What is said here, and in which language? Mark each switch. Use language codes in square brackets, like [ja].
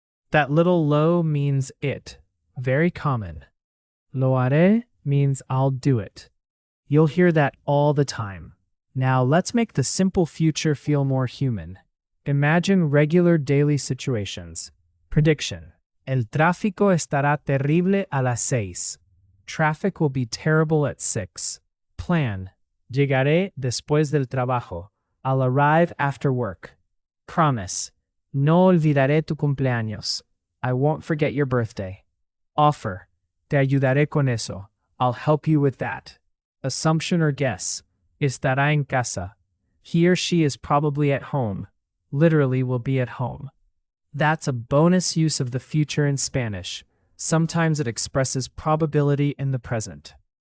[en] That little lo means it. Very common. [es] Lo haré [en] means I'll do it. You'll hear that all the time. Now let's make the simple future feel more human. Imagine regular daily situations. Prediction. [es] El tráfico estará terrible a las 6. [en] Traffic will be terrible at 6. Plan. [es] Llegaré después del trabajo. [en] I'll arrive after work. Promise. [es] No olvidaré tu cumpleaños. [en] I won't forget your birthday. Offer. [es] Te ayudaré con eso. [en] I'll help you with that. Assumption or guess. [es] Estará en casa. [en] He or she is probably at home. Literally will be at home. That's a bonus use of the future in Spanish. Sometimes it expresses probability in the present.